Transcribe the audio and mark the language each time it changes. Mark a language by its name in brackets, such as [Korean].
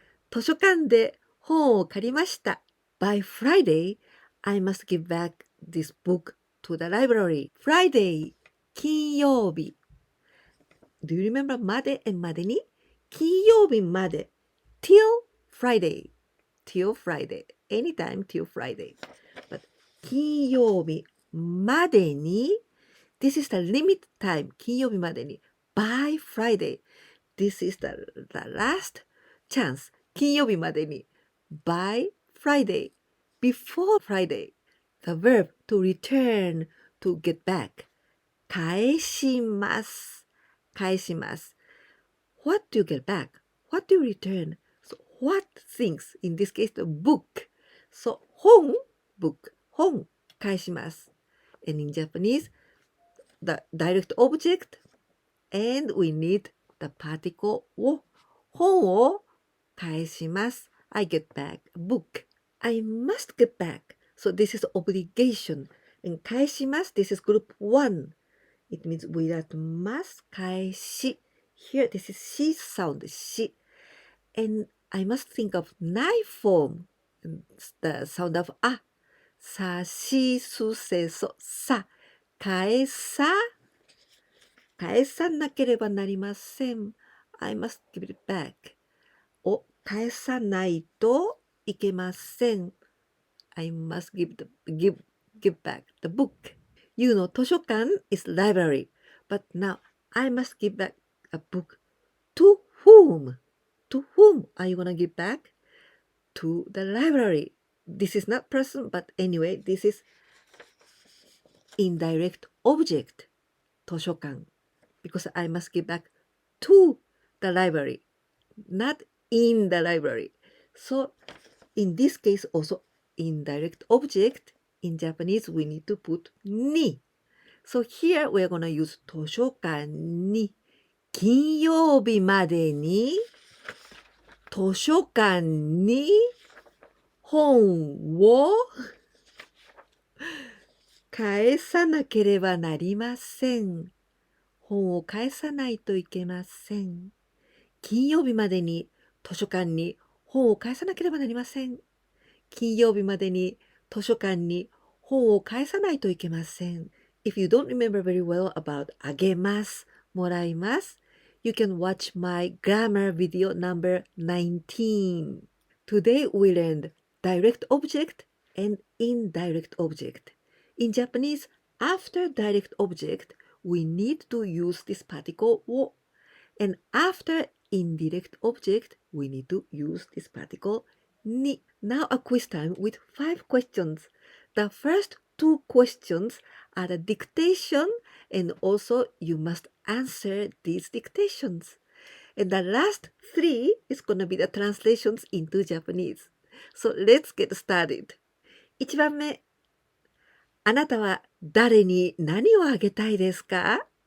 [Japanese] 図書館で本を借りました。 [English] By Friday, I must give back this book to the library. Friday, 金曜日。Do you remember まで and までに？金曜日まで。till Friday. Till Friday. Anytime till Friday. But [Japanese] 金曜日までに [English] This is the limit time. [Japanese] 金曜日までに [English] by Friday. This is the last chance. [Japanese] 金曜日までに [English] by Friday. Before Friday. The verb to return, to get back. [Japanese] 返します。返します。 [English] What do you get back? What do you return? So what things? In this case, the book. So 本 book. [Japanese] 本返します。 [English] And in Japanese, the direct object, and we need the particle を。 [Japanese] 本を返します。 [English] I get back a book. I must get back. So this is obligation. And 返します. This is group 1. It means without must 返し. Here, this is she sound, she. And I must think of knife form. The sound of あ。さしすせそさ。 [Japanese] 返さなければなりません。 [English] I must give it back. [Japanese] を返さないといけません。 [English] I must give back the book. You know, 図書館 is library. But now, I must give back a book. To whom? To whom are you gonna give back? To the library. This is not person, but anyway, this is indirect object. 図書館. Because I must give back to the library, not in the library. So, in this case also, indirect object, in Japanese we need to put ni. So here we're gonna use [Japanese] 図書館に金曜日までに図書館に本を返さなければなりません。本を返さないといけません。金曜日までに図書館に本を返さなければなりません。金曜日までに図書館に本を返さないといけません。 [English] If you don't remember very well about [Japanese] あげます、もらいます、 [English] you can watch my grammar video number 19. Today we learned direct object and indirect object. In Japanese, after direct object, we need to use this particle を and after indirect object, we need to use this particle に. Now a quiz time with 5 questions. The first 2 questions are the dictation and also you must answer these dictations. And the last 3 is going to be the translations into Japanese. So let's get started. 1番目。 [Japanese] あなたは誰に何をあげたいですか？